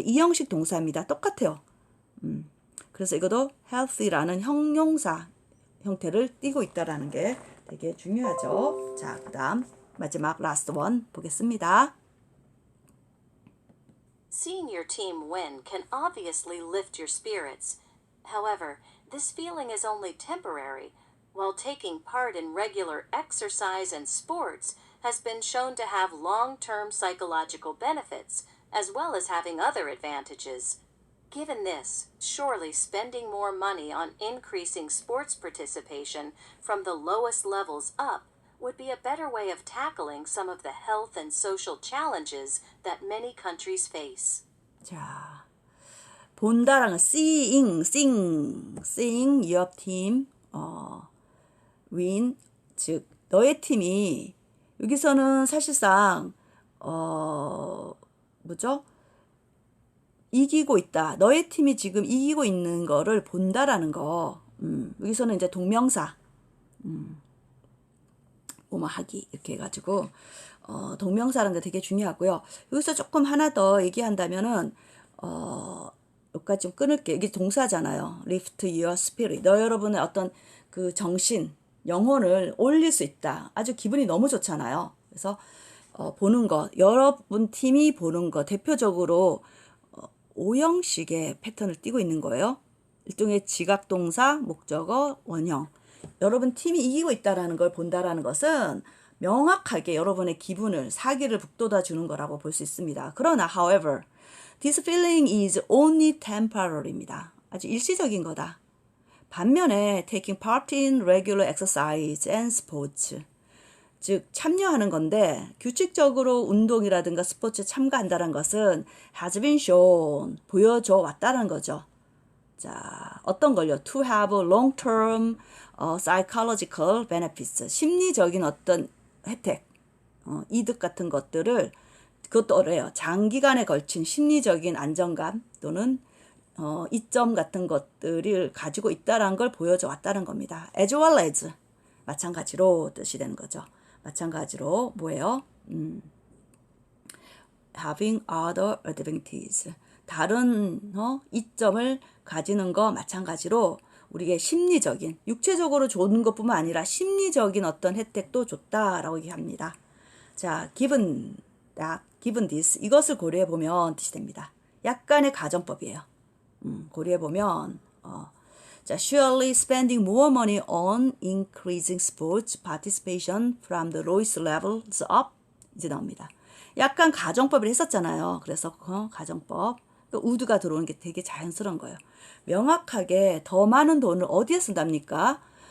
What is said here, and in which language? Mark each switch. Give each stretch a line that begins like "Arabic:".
Korean: 이 형식 동사입니다. 똑같아요. 그래서 이것도 healthy라는 형용사 형태를 띠고 있다라는 게 되게 중요하죠. 자, 그 다음 마지막
English: last one
Korean: 보겠습니다.
English: Seeing your team win can obviously lift your spirits. However, this feeling is only temporary, while taking part in regular exercise and sports has been shown to have long-term psychological benefits, as well as having other advantages. Given this, surely spending more money on increasing sports participation from the lowest levels up would be a better way of tackling some of the health and social challenges that many countries face.
Korean: 자, 본다라는 건
English: seeing your team win,
Korean: 즉 너의 팀이 여기서는 사실상 뭐죠? 이기고 있다. 너의 팀이 지금 이기고 있는 거를 본다라는 거. 여기서는 이제 동명사 뭐뭐 하기 이렇게 해가지고 동명사라는 게 되게 중요하고요. 여기서 조금 하나 더 얘기한다면은 여기까지 좀 끊을게요. 이게 동사잖아요.
English: lift your spirit.
Korean: 너 여러분의 어떤 그 정신, 영혼을 올릴 수 있다. 아주 기분이 너무 좋잖아요. 그래서 보는 것, 여러분 팀이 보는 것, 대표적으로 5형식의 패턴을 띠고 있는 거예요. 일종의 지각동사, 목적어, 원형. 여러분 팀이 이기고 있다라는 걸 본다라는 것은 명확하게 여러분의 기분을, 사기를 북돋아 주는 거라고 볼 수 있습니다. 그러나
English: however, this feeling is only temporary
Korean: 입니다. 아주 일시적인 거다. 반면에
English: taking part in regular exercise and sports,
Korean: 즉 참여하는 건데 규칙적으로 운동이라든가 스포츠에 참가한다는 것은
English: has been shown,
Korean: 보여줘 왔다는 거죠. 자, 어떤 걸요?
English: To have long-term psychological benefits,
Korean: 심리적인 어떤 혜택, 이득 같은 것들을, 그것도 어래요. 장기간에 걸친 심리적인 안정감 또는 이점 같은 것들을 가지고 있다는 걸 보여줘 왔다는 겁니다.
English: as well as,
Korean: 마찬가지로 뜻이 되는 거죠. 마찬가지로 뭐예요?
English: having other advantages,
Korean: 다른 이점을 가지는 거 마찬가지로 우리의 심리적인, 육체적으로 좋은 것뿐만 아니라 심리적인 어떤 혜택도 줬다라고 얘기합니다. 자,
English: given that, given this,
Korean: 이것을 고려해 보면 뜻이 됩니다. 약간의 가정법이에요. 고려해 보면 자,
English: surely spending more money on increasing sports participation from the lowest levels up,
Korean: 이제 나옵니다. 약간 가정법을 했었잖아요. 그래서 가정법, would가 들어오는 게 되게 자연스러운 거예요. 명확하게 더 많은 돈을 어디에 쓴답니까?